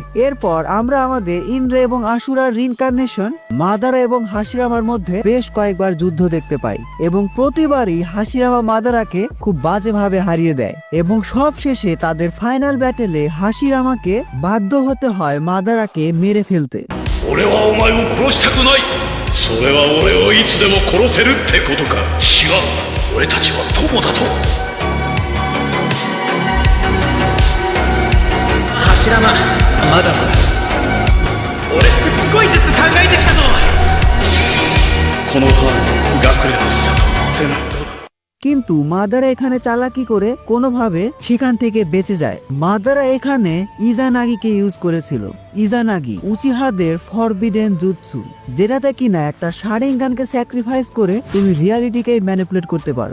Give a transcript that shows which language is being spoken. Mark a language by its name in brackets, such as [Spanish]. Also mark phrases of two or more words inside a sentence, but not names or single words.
[Bangla] এরপর আমরা আমাদের ইন্দ্রা এবং আশুরার রিইনকার্নেশন মাদারা এবং হাশিরামার মধ্যে বেশ কয়েকবার যুদ্ধ দেখতে পাই এবং প্রতিবারই হাশিরামা মাদারাকে খুব বাজেভাবে হারিয়ে দেয় এবং সব শেষে তাদের ফাইনাল ব্যাটেলে হাশিরামাকে বাধ্য হতে হয় মাদারাকে মেরে ফেলতে। [Japanese] হাশিরামা মাদারা 俺すっごい術考えてきたぞこの葉学連の里ってなんだ。 [Bangla] কিন্তু মাদারা এখানে চালাকি করে কোনোভাবে সেখান থেকে বেঁচে যায়। মাদারা এখানে ইজানাগিকে ইউজ করেছিল। ইজানাগি উচিহাদের ফরবিডেন জুৎসু, যেটাতে কিনা একটা শারিঙ্গানকে স্যাক্রিফাইস করে তুমি রিয়ালিটিকে ম্যানিপুলেট করতে পারো।